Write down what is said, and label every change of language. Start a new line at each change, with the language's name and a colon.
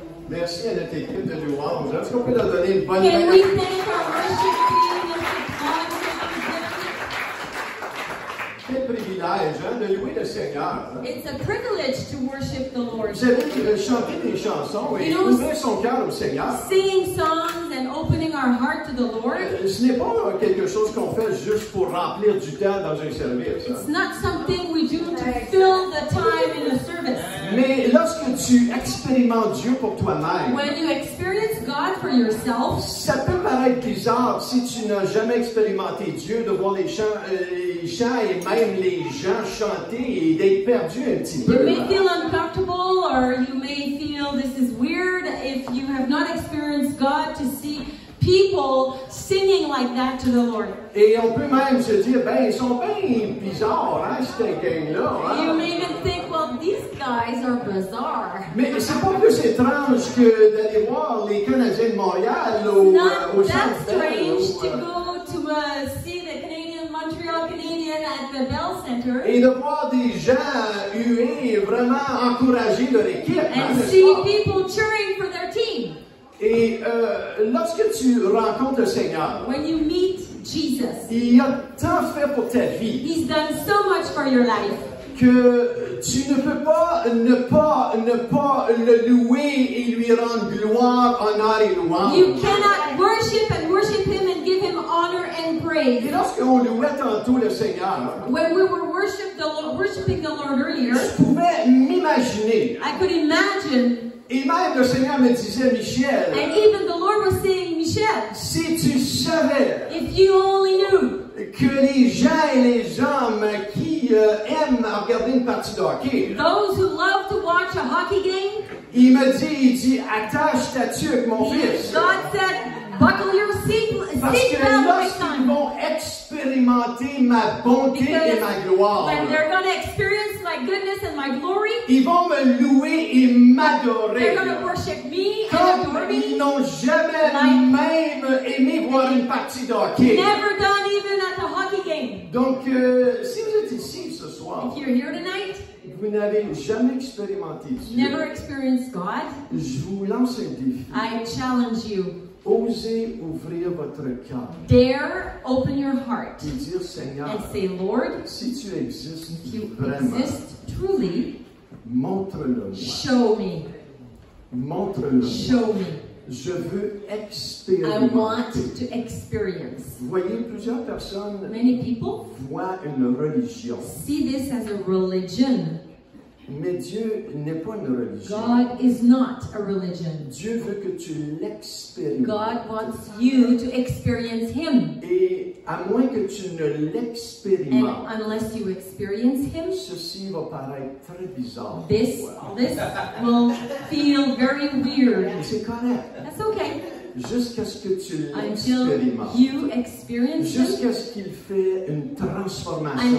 French: Merci à notre équipe de louange. Est-ce qu'on peut leur donner une bonne main?
English: we thank our worship team and God for
French: Quel privilège de louer le Seigneur.
English: It's a privilege to worship the Lord.
French: Vous savez, chanter des chansons et ouvrir son cœur au Seigneur.
English: Singing songs and opening our heart to the Lord.
French: Ce n'est pas quelque chose qu'on fait juste pour remplir du temps dans un service.
English: It's not something we do to fill the time in a service.
French: Mais lorsque tu expérimentes Dieu pour toi-même,
English: When you experience God for yourself,
French: ça peut paraître bizarre si tu n'as jamais expérimenté Dieu de voir les chants et même les gens chanter et d'être perdu un petit peu.
English: you may feel uncomfortable or you may feel this is weird if you have not experienced God to see people singing like that to the Lord.
French: Et on peut même se dire, ben, ils sont bien bizarres, hein, cette gang-là. Hein?
English: You may even think, well, these guys are bizarre.
French: Mais c'est pas plus étrange que d'aller voir les Canadiens de Montréal au
English: Not that
French: Centre Bell,
English: strange to go to see the Montreal Canadian at the Bell Center
French: et de voir des gens huer et vraiment encourager leur équipe.
English: and
French: n'est-ce
English: see
French: pas?
English: people cheering for their team.
French: Et lorsque tu rencontres le Seigneur,
English: When you meet Jesus,
French: il a tant fait pour ta vie
English: He's done so much for your life
French: que tu ne peux pas ne pas le louer et lui rendre gloire, honneur et louange.
English: You cannot worship Him and give Him honor and praise.
French: Et lorsqu'on louait tantôt le Seigneur,
English: When we were worshiping the Lord earlier,
French: je pouvais m'imaginer,
English: I could imagine,
French: et même le Seigneur me disait, Michel,
English: and even the Lord was saying, Michel,
French: si tu savais
English: if you only knew
French: que les gens et les hommes qui aiment regarder une partie de hockey,
English: those who love to watch a hockey game,
French: il dit, attache ta tuque, mon fils.
English: God said, buckle your
French: Parce que
English: seatbelt, my
French: lorsqu'ils
English: son.
French: vont expérimenter ma bonté et ma gloire,
English: When they're going to experience my goodness and my glory,
French: ils vont me louer et m'adorer.
English: they're going to worship me and adore
French: Comme ils
English: me.
French: n'ont jamais même aimé voir une partie de hockey.
English: Never done even at a hockey game.
French: Donc, si vous êtes ici ce soir,
English: If you're here tonight,
French: vous n'avez jamais expérimenté Dieu,
English: never experienced God,
French: je vous lance un défi.
English: I challenge you.
French: Osez ouvrir votre cœur
English: Dare open your heart
French: et dire, Seigneur,
English: and say, Lord,
French: si tu existes
English: if you
French: vraiment,
English: exist truly,
French: montre-le-moi.
English: show me.
French: Montre-le-moi.
English: Show me.
French: Je veux
English: I
French: expérimenter.
English: want to experience.
French: Vous voyez, plusieurs personnes
English: Many people
French: voient une religion.
English: see this as a religion.
French: Mais Dieu n'est pas une religion.
English: God is not a religion.
French: Dieu veut que tu l'expérimentes.
English: God wants you to experience Him.
French: Et à moins que tu ne
English: And
French: l'expérimentes,
English: unless you experience Him,
French: ceci va paraître très bizarre.
English: this
French: pour toi.
English: will feel very weird.
French: Et c'est correct.
English: That's okay.
French: Jusqu'à ce que tu
English: Until
French: l'expérimentes.
English: you experience Him,
French: Jusqu'à ce qu'il fait une transformation dans